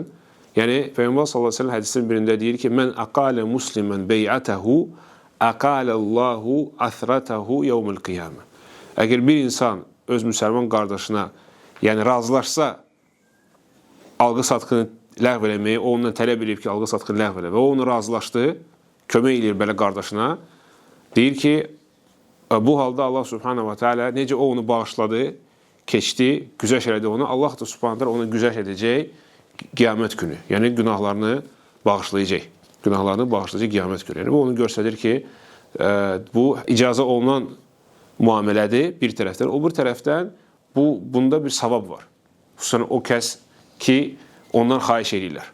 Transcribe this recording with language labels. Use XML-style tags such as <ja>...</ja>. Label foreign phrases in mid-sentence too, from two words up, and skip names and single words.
<az>Yəni, Peyğəmbər</az> <ar>صلى الله عليه وسلم</ar> <az>hədisinin birində deyir ki,</az> <ar>من أقال مسلما بيعته أقال الله عثرته يوم القيامة.</ar> <az>Əgər bir insan öz müsəlman qardaşına yəni razılaşsa alqı-satqını ləğv eləməyi, o ondan tələb edib ki, alqı-satqını ləğv elə və o onu razılaşdı, kömək edir belə qardaşına, deyir ki, bu halda Allah</az> <ar>سبحانه وتعالى</ar> <az>necə o onu bağışladı, keçdi, güzəş elədi onu, Allah da</az> <ar>سبحانه وتعالى</ar> <az>onu güzəş edəcək qiyamət günü, yəni günahlarını bağışlayacaq. Günahlarını bağışlayacaq qiyamət günü. Yəni, bu onu göstərir ki, bu icazə olunan müamilədir bir tərəfdən. O bir tərəfdən bunda bir savab var. Xüsusən o kəs ki, ondan xahiş edirlər.</az>